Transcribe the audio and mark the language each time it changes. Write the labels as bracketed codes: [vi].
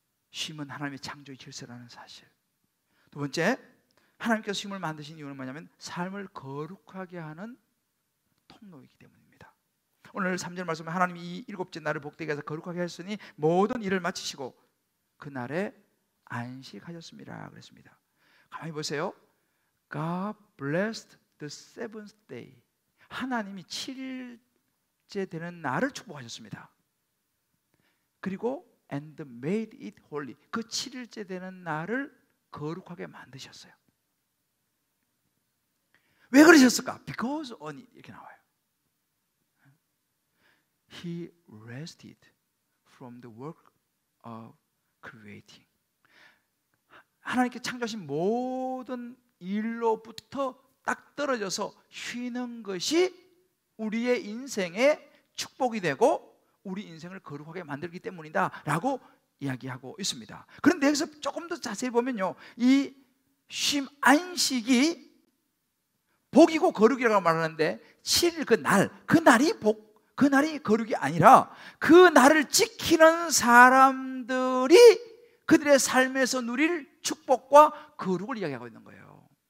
[ko] 쉼은 하나님의 창조의 질서라는 사실. 두 번째, 하나님께서 쉼을 만드신 이유는 뭐냐면 삶을 거룩하게 하는 통로이기 때문입니다. 오늘 3절 말씀에 하나님이 이 일곱째 날을 복되게 해서 거룩하게 하셨으니 모든 일을 마치시고 그 날에 안식하셨습니다. 그랬습니다. 가만히 보세요. [en] God blessed the seventh day. [ko] 하나님이 7일째 되는 날을 축복하셨습니다. 그리고 [en] and made it holy. [ko] 그 7일째 되는 날을 거룩하게 만드셨어요. 왜 그러셨을까? [en] Because on it [ko] 이렇게 나와요. [en] He rested from the work of creating. [ko] 하나님께 창조하신 모든 일로부터 딱 떨어져서 쉬는 것이 우리의 인생의 축복이 되고 우리 인생을 거룩하게 만들기 때문이다 라고 이야기하고 있습니다. 그런데 여기서 조금 더 자세히 보면요, 이 쉼 안식이 복이고 거룩이라고 말하는데 7일 그 날이 복, 그 날이 거룩이 아니라 그 날을 지키는 사람들이 그들의 삶에서 누릴 축복과 거룩을 이야기하고 있는 거예요.